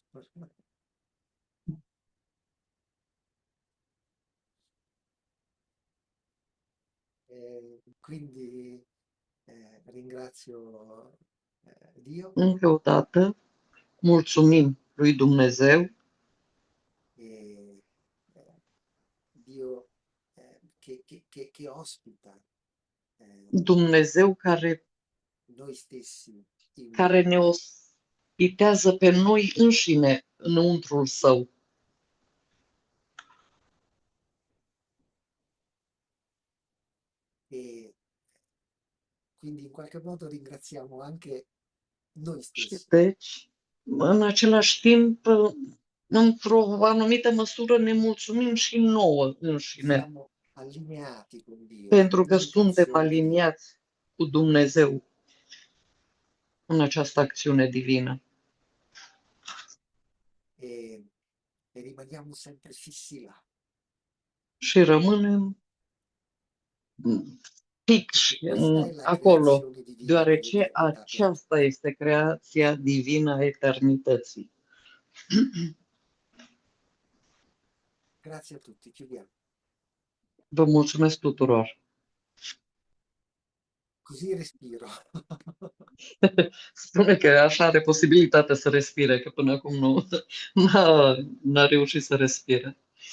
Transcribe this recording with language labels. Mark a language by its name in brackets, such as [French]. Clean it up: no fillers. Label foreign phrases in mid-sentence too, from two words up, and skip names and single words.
[Italian] Quindi ringrazio Dio [Romanian] Încă o dată, mulțumim lui Dumnezeu, [Italian] e Dio che ospita [Romanian] Dumnezeu [Italian] noi stessi in [Romanian] care [Italian] Lui. [Romanian] ne ospitează pe noi înșine înăuntrul său. [Italian] E quindi in qualche modo ringraziamo anche noi [Romanian] Și [Italian] stessi. [Romanian] deci, în același timp, într-o anumită măsură ne mulțumim și nouă înșine, [Italian] Siamo allineati con Dio [Romanian] pentru că suntem [Italian] nell'azione divina [Romanian] aliniați cu Dumnezeu în această acțiune divină. [Italian] e, e rimaniamo sempre fissi là. [Romanian] Și rămânem fix [Italian] Perché questa è la [Romanian] acolo, [Italian] creazione divina [Romanian] deoarece [Italian] dell'eternità perduta. [Romanian] aceasta este creația divină a eternității. [Italian] Grazie a tutti, chiudiamo. [Romanian] Vă mulțumesc tuturor. [Italian] Così respiro. [Romanian] Spune că așa are posibilitatea să respire, că până acum nu n-a reușit să respire.